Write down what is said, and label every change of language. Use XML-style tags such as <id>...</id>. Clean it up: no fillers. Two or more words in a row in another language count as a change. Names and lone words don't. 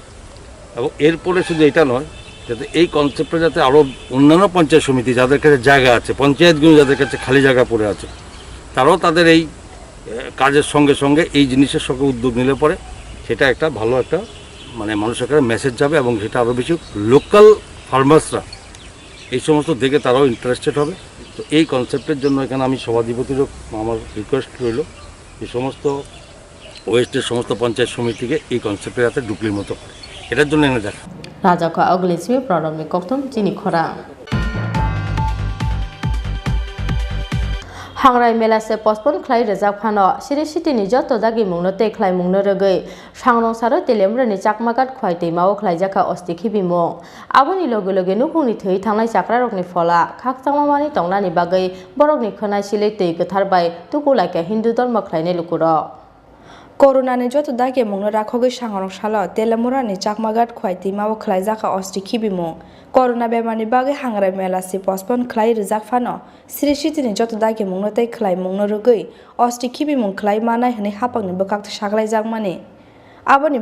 <bn>এবং এরপরে শুধু এটা নয়, যাতে এই কনসেপ্টটা যাতে আরও অন্যান্য পঞ্চায়েত সমিতি যাদের কাছে জায়গা আছে, পঞ্চায়েতগুলো যাদের কাছে খালি জায়গা পড়ে আছে, তারাও তাদের এই কাজের সঙ্গে সঙ্গে এই জিনিসের সঙ্গে উদ্যোগ নিলে পরে সেটা একটা ভালো একটা মানে মানুষের কাছে মেসেজ যাবে এবং সেটা আরও বেশি লোকাল ফার্মার্সরা এই সমস্ত দেখে তারাও ইন্টারেস্টেড হবে। তো এই কনসেপ্টের জন্য এখানে আমি সভাধিপতিরও আমার রিকোয়েস্ট রইল এই সমস্ত ওয়েস্টের সমস্ত পঞ্চায়েত সমিতিকে এই কনসেপ্টে যাতে ডুকলির মতো করে, এটার জন্য এনে দেখা।</bn> <trp>राजाखा अग्लिसिमे प्रणबनि कोकथम चिनी खरा हांराय मेलासे पस्टपोन खलाय रेजाक फानो सिरि सिटिनि जत दागि मुंनो ते खलाय मुंनो रगै सांरं सारो तेलेमरनि चाकमागात खवाय दैमाओ खलायजाखा अस्ति खिबिमु आबोनि लगे लगे नुखुंनि थै थांनाय जाग्रारकनि फला खाकचामामानि तंनानि बागै बरकनि खोनाय सिलै तै गोथारबाय तुकुलायका हिन्दु धर्म खलायनाय लुकुरक Corona ni joto dage mungno rakhogai sangrong salo telemura ni chakmagat khwai timao khlai jaka osti khibimo corona bemani bage hangrai mela si postpone khlai rijak phano sri city ni joto dage mungno tei khlai mungno rugui osti khibimo khlai manai hne hapangni bokak saglai jak mani aboni</trp>